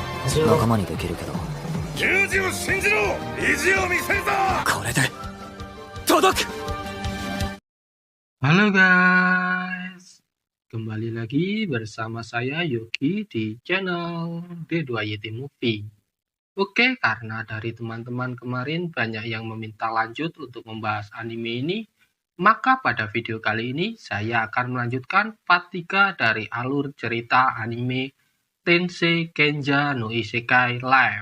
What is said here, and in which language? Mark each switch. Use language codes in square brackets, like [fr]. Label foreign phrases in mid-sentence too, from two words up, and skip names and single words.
[ja] 仲間にできるけど十字を信じろ、意地を見せるぞ。これで届く。 [id] Halo guys, kembali lagi bersama saya Yogi di channel D2YT Movie. Oke, karena dari teman-teman kemarin banyak yang meminta lanjut untuk membahas anime ini, maka pada video kali ini saya akan melanjutkan part 3 dari alur cerita anime Tensei Kenja no Isekai Live.